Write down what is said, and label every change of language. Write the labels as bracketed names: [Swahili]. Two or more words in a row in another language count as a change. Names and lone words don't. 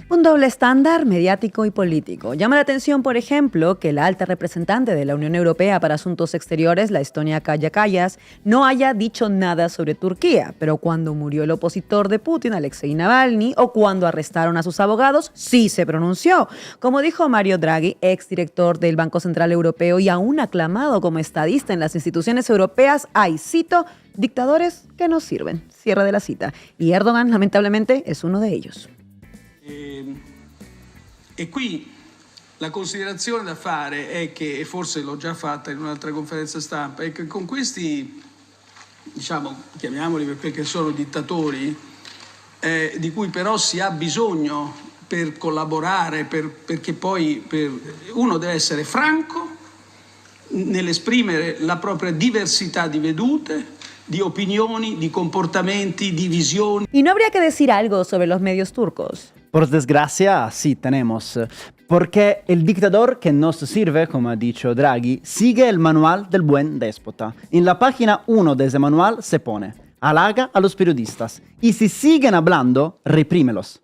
[Spanish] Un doble estándar mediático y político. Llama la atención, por ejemplo, que la alta representante de la Unión Europea para Asuntos Exteriores, la estonia Kaja Kallas, no haya dicho nada sobre Turquía, pero cuando murió el opositor de Putin, Alexei Navalny, o cuando arrestaron a sus abogados, sí se pronunció. Como dijo Mario Draghi, exdirector del Banco Central Europeo y aún aclamado como estadista en las instituciones europeas, hay, cito, dictadores [Italian] che non [Spanish] sirven. Cierre de la cita. Y Erdogan, lamentablemente, es uno de ellos. [Italian] E qui la considerazione da fare è che, e forse l'ho già fatta in un'altra conferenza stampa, è che con questi, diciamo, chiamiamoli perché sono dittatori, di cui però si ha bisogno per collaborare, perché poi uno deve essere franco nell'esprimere la propria diversità di vedute, di opinioni, di comportamenti, di visioni. [Spanish] ¿Y no habría que decir algo sobre los medios turcos? Por desgracia, sí tenemos. Porque el dictador que nos sirve, como ha dicho Draghi, sigue el manual del buen déspota. En la página 1 de ese manual se pone: halaga a los periodistas y si siguen hablando, reprímelos.